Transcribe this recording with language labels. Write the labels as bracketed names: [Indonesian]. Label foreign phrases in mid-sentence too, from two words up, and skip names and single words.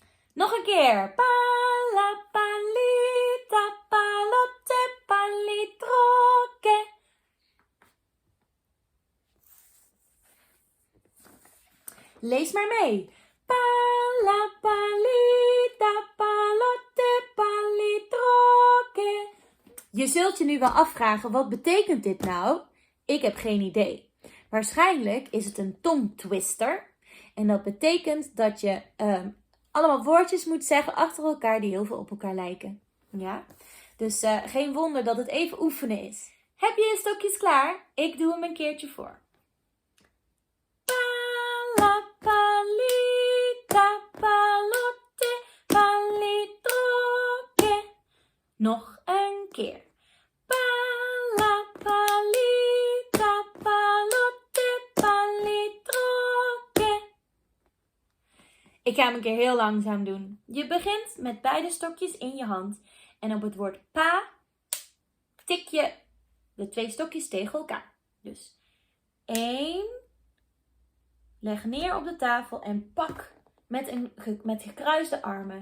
[Dutch] Nog een keer. Pala, palita, palotte, palitroke. Lees maar mee. Pala, palita, palotte, palitroke. Je zult je nu wel afvragen, wat betekent dit nou? Ik heb geen idee. Waarschijnlijk is het een tongtwister. En dat betekent dat je allemaal woordjes moet zeggen achter elkaar die heel veel op elkaar lijken. Ja? Dus geen wonder dat het even oefenen is. Heb je je stokjes klaar? Ik doe hem een keertje voor. Pala, palita, palotte, palitroke. Nog een keer. Pala, palita, palotte, palitroke. Ik ga hem een keer heel langzaam doen. Je begint met beide stokjes in je hand. En op het woord pa tik je de 2 stokjes tegen elkaar. Dus 1. Leg neer op de tafel en pak met gekruiste armen.